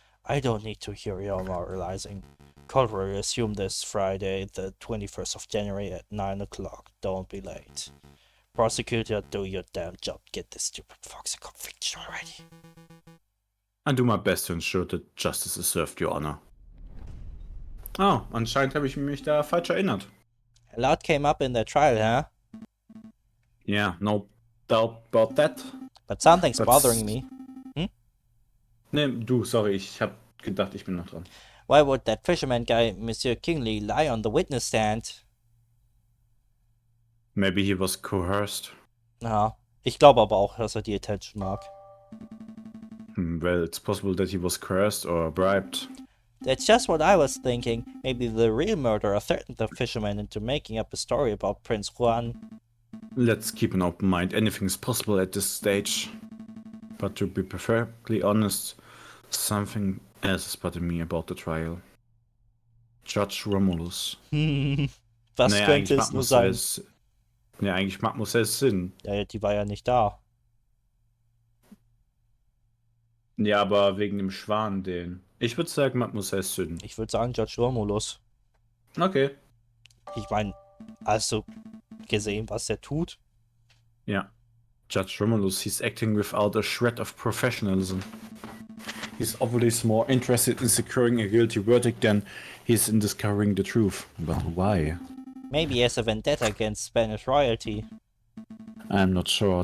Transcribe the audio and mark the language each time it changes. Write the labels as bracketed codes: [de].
[en] I don't need to hear your moralizing. Court will resume this Friday, the 21st of January at 9 o'clock. Don't be late. Prosecutor, do your damn job. Get this stupid fox a conviction already. I do my best to ensure that justice is served, Your Honor. [de] Oh, anscheinend habe ich mich da falsch erinnert. [en] A lot came up in the trial, huh? Yeah, no doubt about that. But something's That's- bothering me. [de] Ne, du, sorry, ich hab gedacht, ich bin noch dran. [en] Why would that fisherman guy, Monsieur Kingsley, lie on the witness stand? Maybe he was coerced. [de] Ja, ich glaube aber auch, dass die Attention mag. [en] Well, it's possible that he was coerced or bribed. That's just what I was thinking. Maybe the real murderer threatened the fisherman into making up a story about Prince Juan. Let's keep an open mind. Anything's possible at this stage. But to be perfectly honest, something else is bothering me about the trial. Judge Romulus. [de] Was Naja, könnte eigentlich es nur sein? Eigentlich macht Marcel Sinn. Ja, die war ja nicht da. Ja, aber wegen dem Schwan, den. Ich würde sagen, Mademoiselle Sinn. Ich würde sagen Judge Romulus. Okay. Ich meine, hast du gesehen, was er tut? Ja. [en] Judge Romulus, he's acting without a shred of professionalism. He's obviously more interested in securing a guilty verdict than he's in discovering the truth. But why? Maybe he has a vendetta against Spanish royalty. I'm not sure.